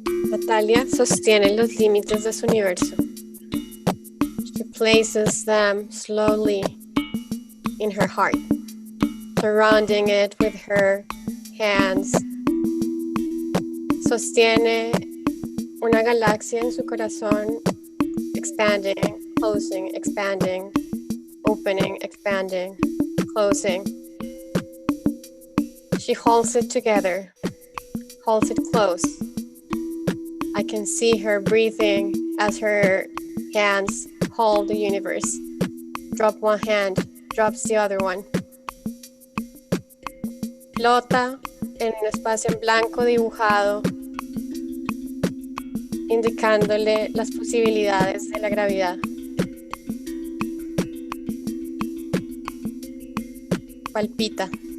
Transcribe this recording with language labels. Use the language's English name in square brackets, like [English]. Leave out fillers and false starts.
[Spanish] Natalia sostiene los límites de su universo. [English] She places them slowly in her heart, surrounding it with her hands. [Spanish] Sostiene una galaxia en su corazón, [English] expanding, closing, expanding, opening, expanding, closing. She holds it together, holds it close. I can see her breathing as her hands hold the universe. Drop one hand, drops the other one. [Spanish] Flota en un espacio en blanco dibujado, indicándole las posibilidades de la gravedad. Palpita.